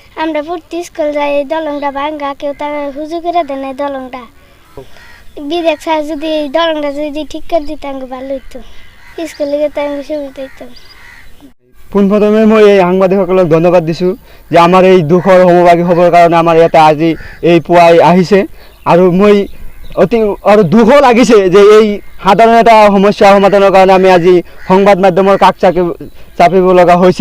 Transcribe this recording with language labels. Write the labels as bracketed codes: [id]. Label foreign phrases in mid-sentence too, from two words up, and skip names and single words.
[bn] আমরা পড়তে স্কুল যাই, এই দলংটা ভাঙ্গা, কেউ তার হুজু করে দেন এই দলংটা। বিদেশ স্যার যদি এই দলংটা যদি ঠিক করে দিত আমাকে ভালো হইতো, স্কুলে যেতে আমাকে সুবিধা হইতো। [as] পোনপ্ৰথমে মই এই সাংবাদিকসকলক ধন্যবাদ দিছোঁ যে আমাৰ এই দুখৰ সমভাগী হ'বৰ কাৰণে আমাৰ ইয়াতে আজি এই পুৱাই আহিছে। আৰু মই অতি আৰু দুখো লাগিছে যে এই সাধাৰণ এটা সমস্যা সমাধানৰ কাৰণে আমি আজি সংবাদ মাধ্যমৰ কাষ চাপিব লগা হৈছে।